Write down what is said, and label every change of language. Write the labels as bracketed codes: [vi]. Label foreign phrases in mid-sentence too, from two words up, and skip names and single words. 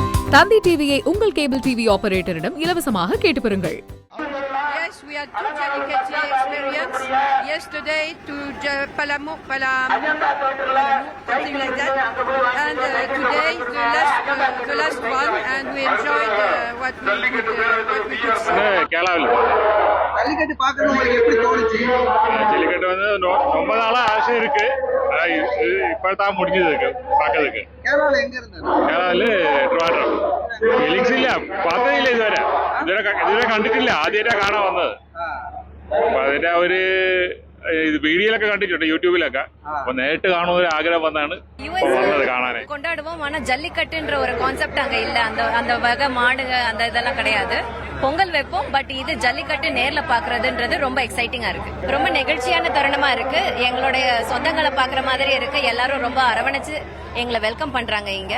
[ta] தந்தி டிவியை உங்கள் கேபிள் டிவி ஆபரேட்டரிடம் இலவசமாக கேட்டு பெறுங்கள். [en] Yes, we had two Jallikattu experience. Yesterday to Palamu, something like that. And today the last one, and we enjoyed what we could see. [ta] கேரளாவில் ஜல்லிக்கட்டு பார்க்கணும் உங்களுக்கு எப்படி தோணுச்சு? ஜல்லிக்கட்டு வந்து ரொம்ப நாளா ஆசை இருக்கு. இப்பதான் முடிஞ்சது இருக்கு பார்க்கறதுக்கு. கேரளால எங்க இருந்தாரு? [ml] കേരളത്തില് ട്രിവാൻഡ്രം. ഫീലിങ്സ് ഇല്ല, பார்த்ததே ഇല്ല ഇതുവരെ കണ്ടിട്ടില്ല, ആദ്യമായിട്ടാ കാണാൻ വന്നത്. അപ്പൊ അതിന്റെ ഒരു ഇത് വീഡിയോയിലൊക്കെ കണ്ടിട്ടുണ്ട്, യൂട്യൂബിലൊക്കെ. അപ്പൊ നേരിട്ട് കാണുന്ന ഒരു ആഗ്രഹം വന്നാണ് വന്നത് കാണാനே. [ta] கொண்டாடுவோம், ஆனா ஜல்லிக்கட்டுன்ற ஒரு கான்செப்ட் அங்க இல்ல. அந்த வகை மாடுங்க அந்த இதெல்லாம் கிடையாது. பொங்கல் வைப்போம், பட் இது ஜல்லிக்கட்டு நேர்ல பாக்குறதுன்றது ரொம்ப எக்ஸைட்டிங்கா இருக்கு. ரொம்ப நெகிழ்ச்சியான தருணமா இருக்கு. எங்களுடைய சொந்தங்களை பாக்குற மாதிரி இருக்கு. எல்லாரும் ரொம்ப அரவணைச்சு எங்களை வெல்கம் பண்றாங்க இங்க.